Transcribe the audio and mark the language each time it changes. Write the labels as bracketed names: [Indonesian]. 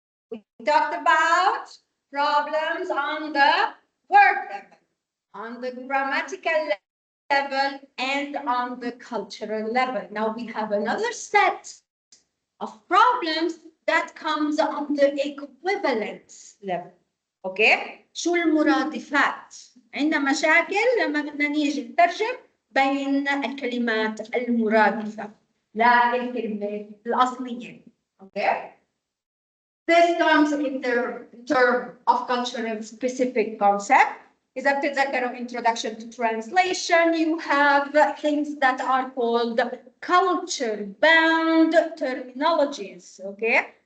[English] We talked about problems on the word level, on the grammatical level, and on the cultural level. Now we have another set of problems that comes on the equivalence level. [Arabic] اوكي شو المرادفات؟ عندنا مشاكل لما بدنا نيجي نترجم بين الكلمات المرادفه للكلمه الاصليه. [English] Okay This comes in the term of cultural specific concept. [Arabic] إذا بتتذكروا [English] introduction to translation, you have things that are called culture bound terminologies, okay?